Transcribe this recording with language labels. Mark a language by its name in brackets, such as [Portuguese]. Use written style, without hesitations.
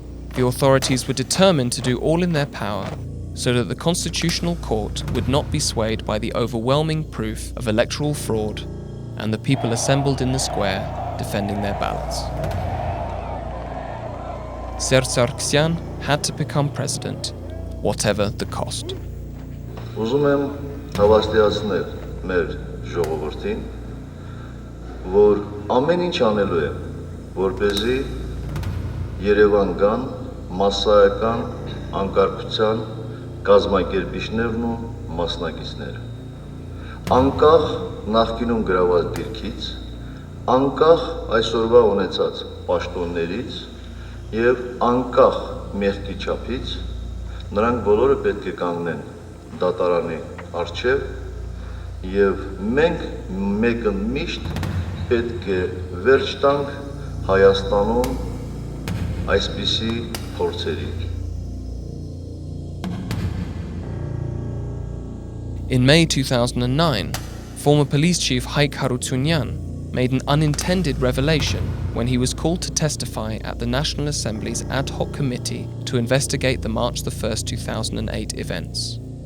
[English] The authorities were determined to do all in their power so that the Constitutional Court would not be swayed by the overwhelming proof of electoral fraud and the people assembled in the square defending their ballots. Sargsyan had to become president, whatever the cost. [Armenian] Ուզում եմ հավաստիացնել մեր ժողովրդին, որ ամեն ինչ անելու եմ, որպեսզի Երևան գան մասսայական անկարգության կազմակերպիչներն ու մասնակիցները։ Անկախ նախկինում գրաված դիրքից, անկախ այսօրվա ունեցած պաշտոններից եւ անկախ մեղքի չափից, նրանք բոլորը պետք է կանգնեն դատարանի առջև եւ մենք մեկը միշտ պետք է վերջ տանք Հայաստանում այսպիսի փորձերի։ [English] In May 2009, former police chief Haik Harutyunyan made an unintended revelation when he was called to testify at the National Assembly's ad hoc committee to investigate the March 1st, 2008 events.